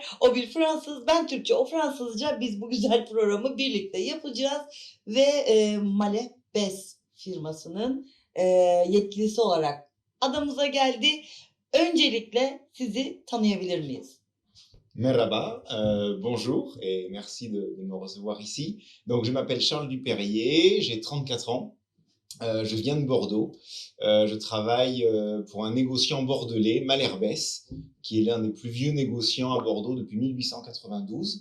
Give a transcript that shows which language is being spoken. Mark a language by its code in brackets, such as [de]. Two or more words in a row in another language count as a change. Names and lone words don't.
[tr] O bir Fransız, ben Türkçe, o Fransızca. Biz bu güzel programı birlikte yapacağız. Ve Malebes firmasının yetkilisi olarak adamıza geldi. Öncelikle sizi tanıyabilir miyiz? Merhaba, [fr] bonjour et merci de me recevoir ici. Donc je m'appelle Charles Dupérier, j'ai 34 ans, je viens de Bordeaux. Je travaille pour un négociant bordelais, Malherbès, qui est l'un des plus vieux négociants à Bordeaux depuis 1892.